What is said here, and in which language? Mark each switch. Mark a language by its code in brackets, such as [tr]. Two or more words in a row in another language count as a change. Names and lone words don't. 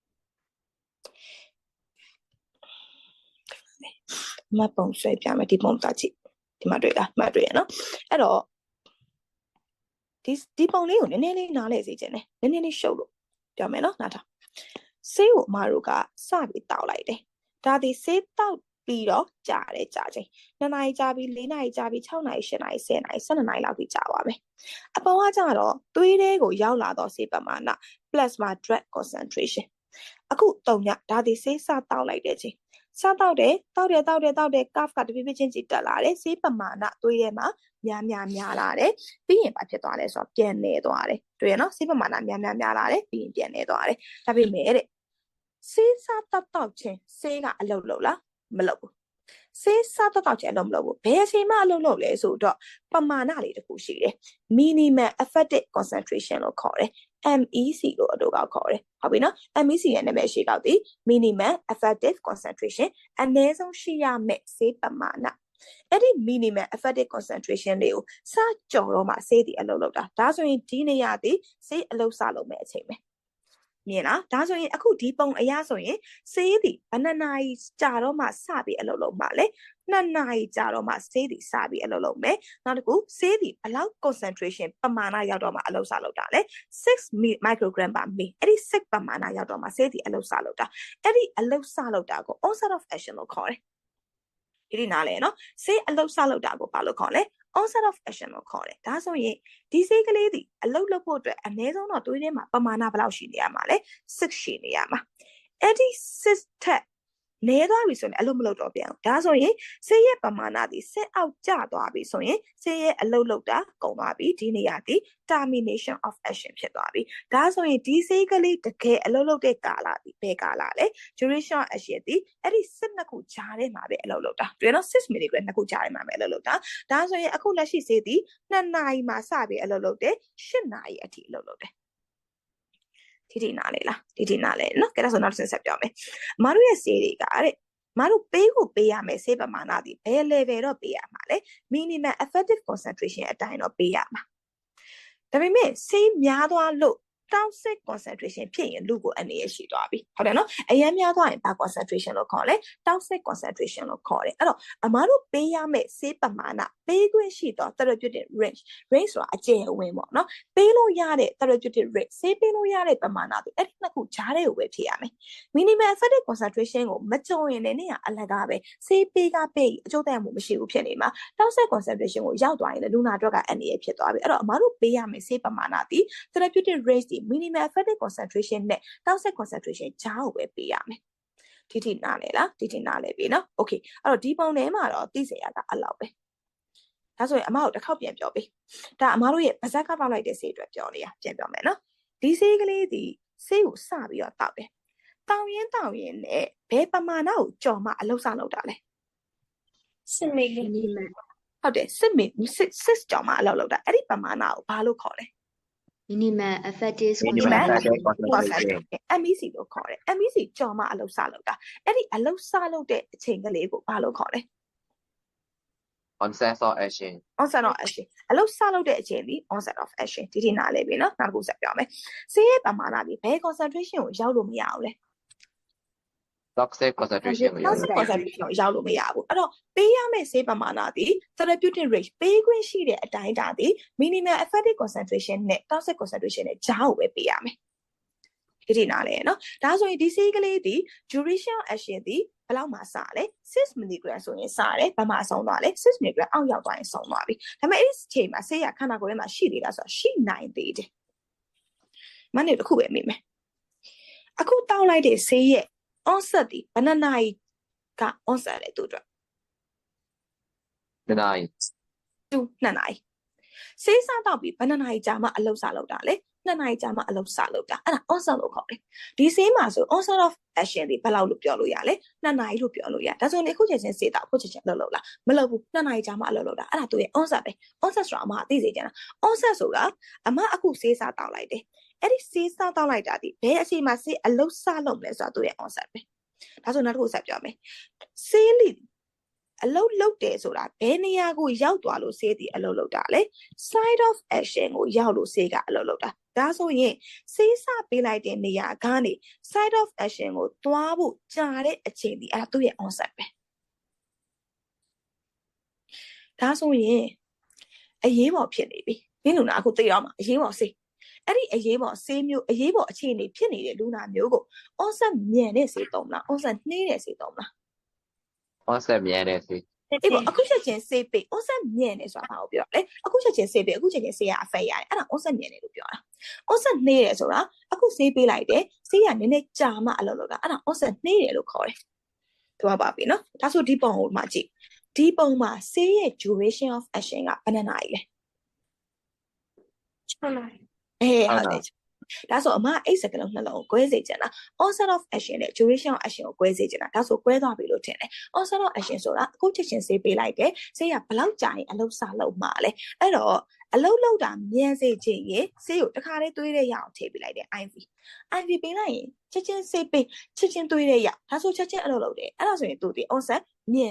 [my] အမပုံဆွဲပြမယ်ဒီပုံသားကြည့်ဒီမှာတွေ့လားမှတ်တွေ့ရနော်အဲ့တော့ဒီပုံလေးကိုနည်းနည်းလေးနားလဲစေချင်တယ်နည်းနည်းလေးရှုပ်လို့ပြောမယ်နော်နားထောင်ဆေးကိုအမတို့ကစပြီးတောက်လိုက်တယ်ဒါဒီဆေးတောက်ပြီးတော့ကြာတယ်ကြာချိန်2နာရီကြာပြီး4နာရီကြာပြီး6နာရီ8နာရီ10နာရီ12နာရီလောက်ထိကြာပါမယ်အပေါ် ကကြတော့သွေးထဲကိုရောက်လာတော့ဆေးပမာဏ [en] plasma drug concentration [my] အခု3ညဒါဒီဆေးစတောက်လိုက်တဲ့ချိန်စတောက်တယ်တောက်တယ် curve ကတဖြည်းဖြည်းချင်းကြည့်တက်လာတယ်ဆေးပမာဏသွေးထဲမှာများလာတယ်ပြီးရင်ဘာဖြစ်သွားလဲဆိုတော့ ပြန်နေသွားတယ်တွေ့ရနော်ဆေးပမာဏများလာတယ်ပြီးရင်ပြန်နေသွားတယ်ဒါပေမဲ့တဲ့ဆေးစတောက်ချင်းဆေးကအလုပ်လုပ်လားမလုပ်ဘူးဆေးစားတော့ချင်အလုပ်မလုပ်ဘူးဘယ်အချိန်မှ အလုပ်လုပ်လဲဆိုတော့ပမာဏလေးတစ်ခုရှိတယ် [en] minimum effective concentration [my] လို့ခေါ်တယ် MEC လို့အတူကောက်ခေါ်တယ်ဟုတ်ပြီနော် MEC ရဲ့နာမည်ရှိကောက် သည် [en] minimum effective concentration [my] အနည်းဆုံးရှိရမယ့်ဆေးပမာဏအဲ့ဒီ [en] minimum effective concentration [my] လေးကိုစကြော်တော့မှဆေးဒီအလုပ်လုပ်တာဒါဆိုရင်ဒီနေရာဒီဆေးအလုပ်စလုပ်မဲ့အချိန်ပဲမြင်လားဒါဆိုရင်အခုဒီပုံအရဆိုရင်ဆေးဒီဘယ်နှစ်နာရီကြာတော့မှစပြီးအလုပ်လုပ်မှလဲ2နာရီကြာတော့မှဆေးဒီစပြီးအလုပ်လုပ်မယ်နောက်တစ်ခုဆေးဒီဘယ်လောက် concentration ပမာဏရောက်တော့မှအလုပ်စလုပ်တာလဲ 6 [en] microgram per minute [my] အဲ့ဒီ6ပမာဏရောက်တော့မှဆေးဒီအလုပ်စလုပ်တာအဲ့ဒီအလုပ်စလုပ်တာကို [en] onset of action [my] လို့ခေါ်တယ်ဒီနားလဲနော်ဆေးအလုပ်စလုပ်တာကိုဘာလို့ခေါ်လဲ [en] onset of action [my] လို့ခေါ်တယ်ဒါဆိုရင်ဒီဆေးကလေးဒီအလုပ်လုပ်ဖို့အတွက်အနည်းဆုံးတော့သွေးထဲမှာပမာဏဘယ်လောက်ရှိနေရမှာလဲ6ရှိနေရမှာအဲ့ဒီ6ထက်နေသွားပြီဆိုရင်အလုပ်မလုပ်တော့ပြန်ဘူးဒါဆိုရင်ဆေးရဲ့ပမာဏဒီဆက်အောက်ကျသွားပြီဆိုရင်ဆေးရဲ့အလုပ်လုပ်တာကုန်သွား ပြီဒီနေရာဒီ [en] termination of action [my] ဖြစ်သွားပြီဒါဆိုရင်ဒီဆေးကလေးတကယ်အလုပ်လုပ်တဲ့ကာလဒီဘယ်ကာလလဲ [en] duration of action [my] ဒီအဲ့ဒီ12ခုကြားထဲမှာပဲအလုပ်လုပ်တာတွေ့နော်6 mg နှစ်ခုကြားထဲမှာပဲအလုပ်လုပ်တာဒါဆိုရင်အခုလက်ရှိဆေးဒီ2နာရီမှာစပြီးအလုပ်လုပ်တယ်8နာရီအထိအလုပ်လုပ်တယ်ဒီနားလေလားဒီနားလေ နော်ကဲဒါဆိုနောက်တစ်ဆက်ပြောမယ်မတို့ရဲ့ဆေးတွေကတဲ့မတို့ပေးကိုပေးရမယ်ဆေးပမာဏဒီဘယ် level တော့ပေးရမှာလဲ [en] minimum effective concentration [my] အတိုင်းတော့ပေးရမှာဒါပေမဲ့ဆေးများသွားလို့ [en] toxic concentration [my] ဖြစ်ရင်လူကိုအနေရရှိသွားပြီဟုတ်တယ်နော်အရင် များသွားရင်ဘာ concentration လို့ခေါ်လဲ [en] toxic concentration [my] လို့ခေါ်တယ်အဲ့တော့အမားတို့ပေးရမယ့်ဆေးပမာဏပေးခွင့်ရှိတော့ [en] therapeutic range [my] ဆိုတာအကျယ်အဝန်းပေါ့နော်ပေးလို့ရတဲ့ [en] therapeutic range [my] ဆေးပေးလို့ရတဲ့ပ မာဏတွေအဲ့ဒီနှစ်ခုကြားထဲကိုပဲဖြစ်ရမယ် [en] minimum effective concentration [my] ကိုမကြုံရင်လည်းနေရအလကားပဲဆေးပေးအကျိုးသက်ရောက်မှုမရှိဘူးဖြစ်နေမှာ [en] toxic concentration [my] ကိုရောက်သွားရင်လည်းလူနာအတွက်ကအန္တရာယ်ဖြစ်သွားပြီအဲ့တော့အမားတို့ပေးရမယ့်ဆေးပမာဏဒီ [en] therapeutic range [my] ဒီ [en] minimum effective concentration [my] နဲ့ [en] toxic concentration [my] ကြားကိုပဲပေးရမယ်ဒီထိနားလေလားဒီထိနားလေပြီနော် okay အဲ့တော့ဒီပုံထဲမှာတော့သိစရာကအလောက်ပဲဒါဆိုရင်အမတို့တစ်ခေါက်ပြန်ပြောပေးဒါအမတို့ရဲ့ဗဇက်ကပေါက်လိုက်တဲ့ဆေးအတွက်ပြောနေရပြန်ပြောမယ်နော်ဒီဆေးကလေးဒီဆေးကိုစပြီးတော့တောက်တယ်တောက်ရင်နဲ့ဘယ်ပမာဏကိုကြော်မှအလုပ်စလုပ်တာလဲ စစ်မိတ်လေး minimum ဟုတ်တယ်6ကြော်မှအလုပ်လုပ်တာအဲ့ဒီပမာဏကိုဘာလို့ခေါ်လဲ [en] minimum effective minimum effective concentration [my] MEC လို့ခေါ်တယ် MEC ကြော်မှအလုပ်စလုပ်တာအဲ့ဒီအလုပ်စလုပ်တဲ့အချိန်ကလေးကိုဘာလို့ခေါ်လဲ [en] onset of action onset of action [my] အလုပ်စလုပ်တဲ့အချိန်ဒီ [en] onset of action [my] ဒီနားလေးပြီနော်နောက်တစ်ခုဆက်ပြောမယ်ဆေးရဲ့ပမာဏပြီးဘယ် concentration ကိုရောက်လို့မရဘူးလဲ [en] toxic concentration [my] ကိုရောက် toxic concentration ကိုရောက်လို့မရဘူးအဲ့တော့ပေးရမယ့်ဆေးပမာဏဒီ [en] therapeutic range [my] ပေးခွင့်ရှိတဲ့အတိုင်းဒါဒီ [en] minimum effective concentration [my] နဲ့ [en] toxic concentration [my] နဲ့ကြားကိုပဲပေးရမယ်ဒီနားလေးနော်ဒါဆိုရင်ဒီဆေးကလေးဒီ [en] duration of action [my] ဒီဘယ်လောက်မှစလဲ6 mg ဆိုရင်စတယ်ဘာမှဆုံးသွားလဲ6 mg အောက်ရောက်သွားရင်ဆုံးသွားပြီဒါပေမဲ့အဲ့ဒီအချိန်မှာဆေးရခန္ဓာကိုယ်ထဲမှာရှိသေးလားဆိုတော့ရှိနိုင်သေးတယ်မနေ့တစ်ခုပဲမိမယ်အခုတောင်းလိုက်တဲ့ဆေးရဲ့ onset ဒီဘယ်နှစ်နာရီက onset လဲသူတို့ 2 နာရီ 2နာရီဆေးစားတော့ပြီးဘယ်နှစ်နာရီကြာမှအလုပ်စလုပ်တာလဲ2နာရီကြာမှအလုပ်စလုပ်တာအဲ့ဒါ onset လို့ခေါ်တယ်ဒီဆေးမှာဆို [en] onset of action [my] ဒီဘယ်လောက်လို့ပြောလို့ရလဲ2နာရီလို့ပြောလို့ရဒါဆိုရင်အခုချက်ချင်းဆေးတော့အခု ချက်ချင်းအလုပ်လုပ်လားမလုပ်ဘူး2နာရီကြာမှအလုပ်လုပ်တာအဲ့ဒါသူရဲ့ onset ပဲ onset ဆိုတာအမအသိစေချင်တာ onset ဆိုတာအမအခုဆေးစားတောက်လိုက်တယ်အဲ့ဒီဆေးစားတောက်လိုက်တာဒီဘယ်အချိန်မှာဆေးအလုပ်စလုပ်မလဲဆိုတာသူရဲ့ onset ပဲဒါဆိုနောက်တစ်ခုဆက်ပြောမယ်ဆေးလိအလုပ်လုပ်တယ်ဆိုတာဘယ်နေရာကိုရောက်သွားလို့ဆေးဒီအလုပ်လုပ်တာလဲ [en] side of action [my] ကိုရောက်လို့ဆေးကအလုပ်လုပ်တာဒါဆိုရင်ဆေးစပေးလိုက်တဲ့နေရာကနေ [en] side of action [my] ကိုသွားဖို့ကြာတဲ့အချိန်ဒီအဲ့ဒါသူ့ရဲ့ onset ပဲ ဒါဆိုရင်အရေးပေါ်ဖြစ်နေပြီမင်းလူနာအခုသိတော့မှာအရေးပေါ်ဆေးအဲ့ဒီအရေးပေါ်ဆေးမျိုးအရေးပေါ်အခြေအနေဖြစ်နေတဲ့လူနာမျိုးကို onset မြန်တဲ့ဆေးသုံးလား onset နှေးတဲ့ဆေးသုံးလား onset မြန်တဲ့ဆေး အေးပေါ့အခုချက်ချင်းဆေးပေး onset မြန်နေဆိုတာဘာကိုပြောလဲအခုချက်ချင်းဆေးပေးအခုချက်ချင်းဆေးရအဖက်ရတယ်အဲ့ဒါ onset မြန်နေလို့ပြောတာ onset နှေးတယ်ဆိုတာအခုဆေးပေးလိုက်တယ်ဆေးရနည်းနည်းကြာမှအလုပ်လုပ်တာအဲ့ဒါ onset နှေးတယ်လို့ခေါ်တယ်ပြောပါပြီနော်ဒါဆိုဒီပုံကိုမှကြည့်ဒီပုံမှာဆေးရဲ့ [en] duration of action [my] ကဘယ်နှစ်နာရီလဲ 6 နာရီ ဟုတ်တယ်ဒါဆိုအမအဲ့စကလုံးနှလုံးကိုကွဲစေချင်တာ [en] onset of action [my] နဲ့ [en] duration of action [my] ကိုကွဲစေချင်တာဒါဆိုကွဲသွားပြီလို့ထင်တယ် [en] onset of action [my] ဆိုတာအခုချက်ချင်းဆေးပေးလိုက်တယ်ဆေးရဘယ်လောက်ကြာရင်အလုပ်စလုပ်မှာလဲအဲ့တော့အလုပ်လုပ်တာမြန်စေချင်ရင်ဆေးကိုတစ်ခါလေးသွေးတဲ့ရအောင်ထည့်ပေးလိုက်တယ် IV ပေးလိုက်ရင်ချက်ချင်းဆေးပေးချက်ချင်းသွေးတဲ့ရဒါဆိုချက်ချင်းအလုပ်လုပ်တယ်အဲ့ဒါဆိုရင်သူဒီ onset မြန်